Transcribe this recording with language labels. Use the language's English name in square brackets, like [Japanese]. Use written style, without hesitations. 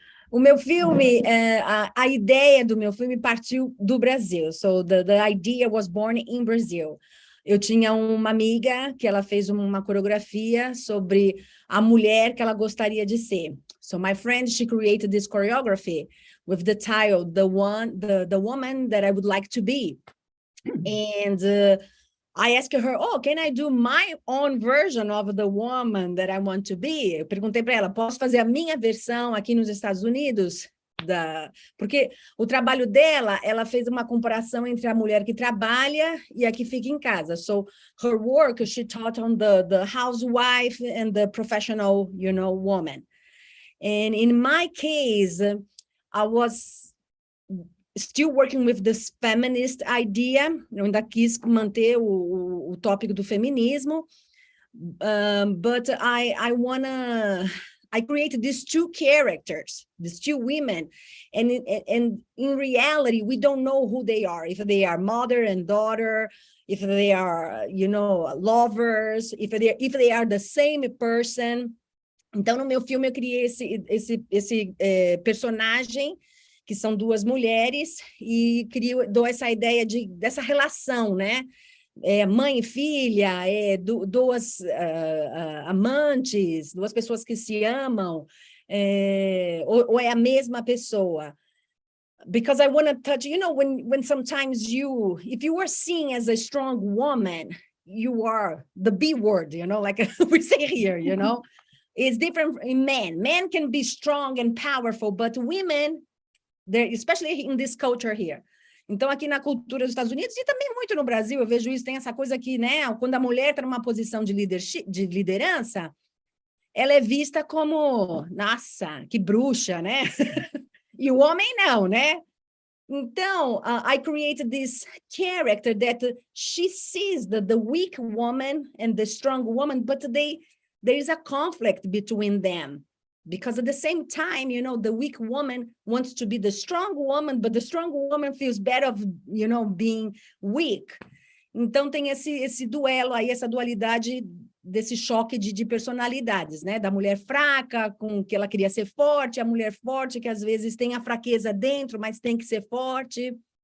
[Portuguese] O meu filme, a ideia do meu filme partiu do Brasil. [English] So the idea was born in Brazil. [Portuguese] Eu tinha uma amiga que ela fez uma coreografia sobre a mulher que ela gostaria de ser. [English] So my friend, she created this choreography with the title, the woman that I would like to be. And I asked her, can I do my own version of the woman that I want to be? [Portuguese] Eu perguntei para ela, posso fazer a minha versão aqui nos Estados Unidos? Porque o trabalho dela, ela fez uma comparação entre a mulher que trabalha e a que fica em casa. [English] So her work, she taught on the housewife and the professional, woman. And in my case, I was still working with this feminist idea. [Portuguese] Eu ainda quis manter o tópico do feminismo, [English] but I wanna I created these two characters, these two women, and in reality, we don't know who they are, if they are mother and daughter, if they are, you know, lovers, if they are the same person. [Portuguese] Então, no meu filme, eu criei esse personagem, que são duas mulheres, e dou essa ideia dessa relação, né? Mãe e filha, duas amantes, duas pessoas que se amam, ou é a mesma pessoa. [English] Because I want to touch, you know, when sometimes if you are seen as a strong woman, you are the B word, you know, like we say here, you know. It's different in men. Men can be strong and powerful, but women, especially in this culture here. [Portuguese] Então, aqui na cultura dos Estados Unidos, e também muito no Brasil, eu vejo isso, tem essa coisa que, né, quando a mulher está numa posição de liderança, ela é vista como, nossa, que bruxa, né? E o homem não, né? [English] Então, I created this character that she sees the weak woman and the strong woman, but there is a conflict between them. Because at the same time, you know, the weak woman wants to be the strong woman, but the strong woman feels bad of, you know, being weak. [Portuguese] Então, tem esse duelo aí, essa dualidade desse choque de personalidades, né? Da mulher fraca, com que ela queria ser forte, a mulher forte, que às vezes tem a fraqueza dentro, mas tem que ser forte.